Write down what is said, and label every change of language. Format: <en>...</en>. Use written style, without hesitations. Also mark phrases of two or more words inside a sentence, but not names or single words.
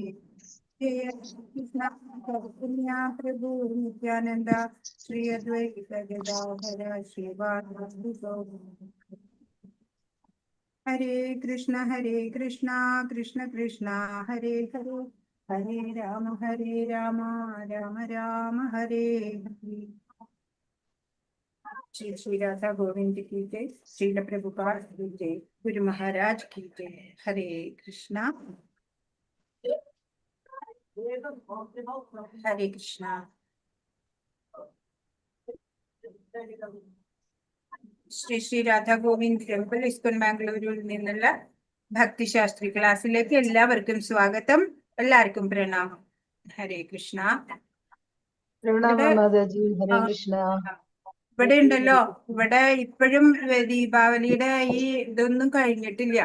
<sa>ജയ കൃഷ്ണ ചൈതന്യ പ്രഭു നിത്യാനന്ദ ശ്രീ അദ്വൈത ഗദാധര ശ്രീവാസാദി ഗൗരഭക്തവൃന്ദ. ഹരേ കൃഷ്ണ കൃഷ്ണ കൃഷ്ണ ഹരേ ഹരേ ഹരേ രാമ രാമ രാമ ഹരേ ഹരേ.</sa> <hi>श्री श्री राधा गोविंद की जय. श्रील प्रभुपाद की जय. गुरु महाराज की जय. हरे कृष्णा हरे कृष्णा.</hi> <ml>ശ്രീ ശ്രീ രാധാ ഗോവിന്ദ് ടെമ്പിൾ ഇസ്കോൺ ബാംഗ്ലൂരിൽ നിന്നുള്ള ഭക്തിശാസ്ത്രി ക്ലാസ്സിലേക്ക് എല്ലാവർക്കും സ്വാഗതം. എല്ലാവർക്കും പ്രണാമം. ഹരേ കൃഷ്ണ. ഇവിടെ ഉണ്ടല്ലോ, ഇവിടെ ഇപ്പോഴും ദീപാവലിയുടെ ഈ ഇതൊന്നും കഴിഞ്ഞിട്ടില്ല.</ml>